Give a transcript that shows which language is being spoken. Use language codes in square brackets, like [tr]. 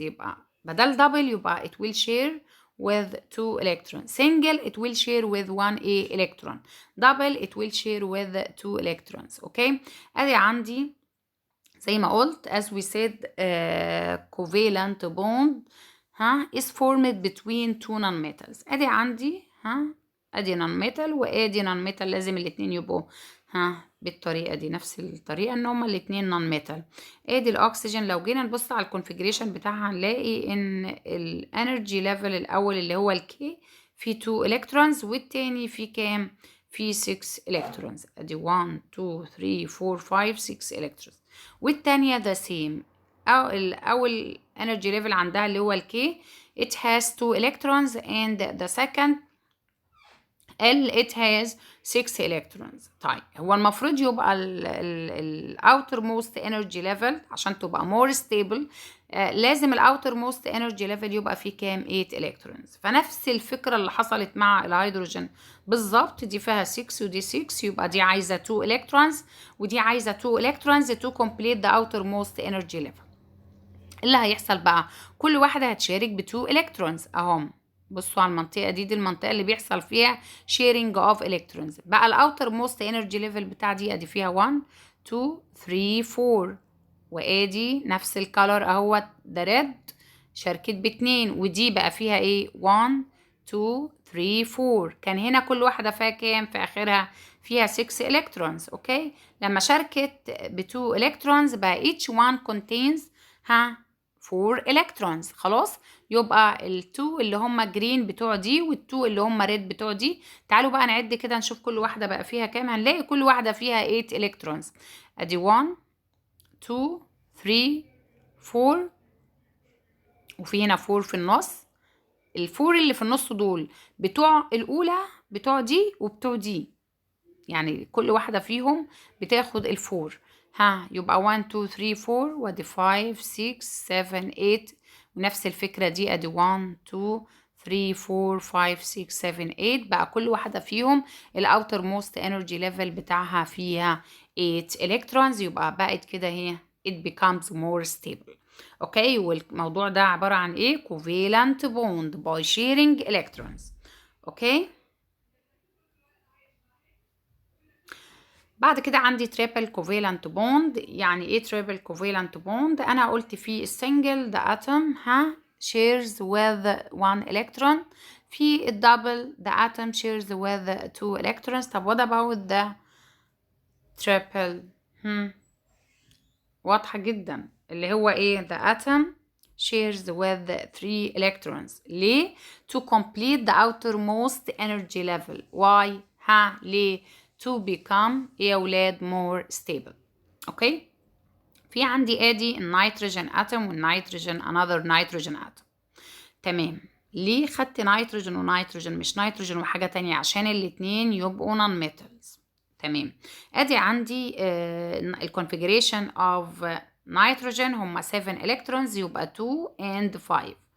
[ar] يبقى بدل [en] double يبقى it will share with 2 electrons. Single it will share with 1 a electron. Double it will share with 2 electrons. [ar] اوكي ادي عندي زي ما قلت [en] as we said covalent bond is formed between two nonmetals. [ar] ادي عندي ادي نون-ميتال وادي نون-ميتال، لازم الاتنين يبقوا بالطريقه دي، نفس الطريقه ان هما الاتنين نون-ميتال. ادي الاكسجين، لو جينا نبص على الكونفيجريشن بتاعها هنلاقي ان الانرجي ليفل الاول اللي هو الكي فيه 2 الكترونز، والتاني فيه كام؟ فيه 6 الكترونز. ادي 1 2 3 4 5 6 الكترونز، والتانية [en] the same. أول energy level [ar] عندها اللي هو الكي [en] it has 2 electrons and the second L it has 6 electrons. [ar] طيب هو المفروض يبقى ال [en] outermost energy level [ar] عشان تبقى [en] more stable [ar] لازم ال outermost energy level يبقى فيه كام؟ 8 electrons. فنفس الفكرة اللي حصلت مع الهيدروجين بالظبط، دي فيها 6 ودي 6، يبقى دي عايزة 2 electrons ودي عايزة [en] 2 electrons to complete the outermost energy level. [ar] اللي هيحصل بقى كل واحدة هتشارك ب 2 electrons اهم. بصوا على المنطقة دي المنطقة اللي بيحصل فيها [en] sharing of electrons. [ar] بقى الاوتر موست انرجي ليفل بتاع دي ادي فيها 1 2 3 4، وادي نفس الكالر اهوت ده ريد شاركت باتنين، ودي بقى فيها ايه؟ 1 2 3 4. كان هنا كل واحدة فيها كام في اخرها؟ فيها [en] 6 electrons. [ar] اوكي لما شاركت ب [en] 2 electrons بقى each one contains 4 electrons. [ar] خلاص يبقى ال2 اللي هم جرين بتوع دي وال2 اللي هم ريد بتوع دي. تعالوا بقى نعد كده نشوف كل واحدة بقى فيها كام. هنلاقي كل واحدة فيها [en] 8 electrons. [ar] ادي 1 2 3 4، وفي هنا 4 في النص. الفور اللي في النص دول بتوع الأولى بتوع دي وبتوع دي، يعني كل واحدة فيهم بتاخد الفور. يبقى 1 2 3 4 وادي 5 6 7 8، ونفس الفكرة دي ادي 1 2 3 4 5 6 7 8. بقى كل واحدة فيهم الاوتر موست انرجي ليفل بتاعها فيها 8 الكترونز. يبقى بقت كده هي [en] it becomes more stable. [ar] اوكي والموضوع ده عبارة عن ايه؟ [en] covalent bond by sharing electrons. [ar] اوكي بعد كده عندي تريبل كوفالنت بوند. يعني ايه تريبل كوفالنت بوند؟ انا قلت في السنجل [en] the atom shares with 1 electron، [ar] في الدبل [en] the atom shares with 2 electrons. طب what about the triple؟ [ar] واضحة جدا اللي هو ايه؟ [en] the atom shares with 3 electrons. [ar] ليه؟ [en] to complete the outermost energy level. why؟ [ar] ليه؟ [en] to become [ar] يا ولاد [en] more stable. [ar] اوكي في عندي ادي النيتروجين اتوم والنيتروجين another نيتروجين اتوم. تمام ليه خدت نيتروجين ونيتروجين مش نيتروجين وحاجة تانية؟ عشان الاتنين يبقوا نون ميتالز. تمام ادي عندي الكونفيجريشن اوف نيتروجين هما 7 الكترونز، يبقى 2 and 5.